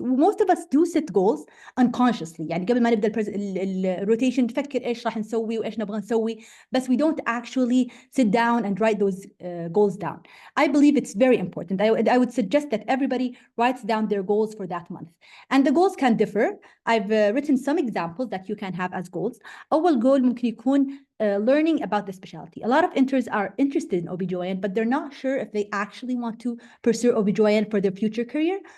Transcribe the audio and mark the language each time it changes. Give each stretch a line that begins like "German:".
English: Most of us do set goals unconsciously.
Arabic: يعني قبل ما نبدأ الروتيشن نفكر إيش راح نسوي وإيش نبغى نسوي، بس
English: we don't actually sit down and write those goals down. I believe it's very important. I would suggest that everybody writes down their goals for that month. And the goals can differ. I've written some examples that you can have as goals. أول goal ممكن يكون learning about the specialty. A lot of interns are interested in OBGYN, but they're not sure if they actually want to pursue OBGYN for their future career.